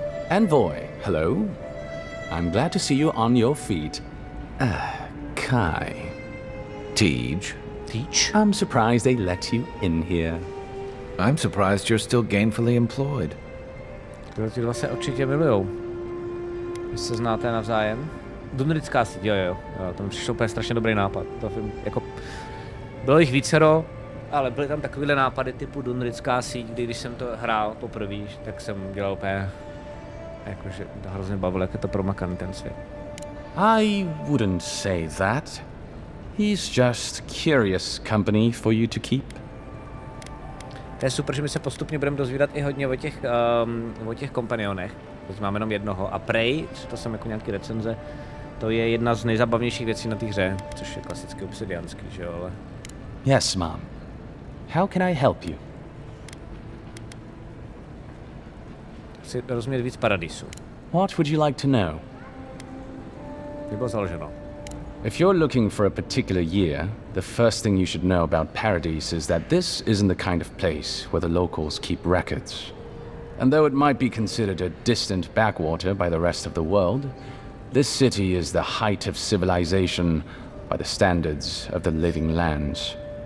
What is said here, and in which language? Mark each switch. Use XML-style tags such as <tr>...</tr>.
<en>Envoy, hello. I'm glad to see you on your feet. Kai. Tej. I'm surprised they let you in here. I'm surprised you're still gainfully employed.</en> <cs>Ti dva se určitě milujou. Vy se znáte navzájem. Dunrická síť, jo, tam přišel úplně strašně dobrý nápad. To film, jako, bylo jich vícero, ale byly tam takovýhle nápady typu Dunrická síť, kdy když jsem to hrál poprvé, tak jsem dělal úplně, jakože to hrozně bavilo, jak je to promakaný ten svět.</cs> <en>I wouldn't say that. He's just curious company for you to keep.</en> <cs>To je super, že my se postupně budeme dozvídat i hodně o těch kompanionech. Teď máme jenom jednoho. A Prey, to jsem jako nějaký recenze, to je jedna z nejzábavnějších věcí na té hře, což je klasicky obsidianský, že jo, ale...</cs> <en>Yes, ma'am. How can I help you?</en> <cs>Chci rozumět víc Paradisu.</cs> <en>What would you like to know?</en> <cs>Kdy bylo založeno?</cs> <en>If you're looking for a particular year, the first thing you should know about Paradise is that this isn't the kind of place where the locals keep records. And though it might be considered a distant backwater by the rest of the world, this city is the height of civilization by the standards of the living lands.</en>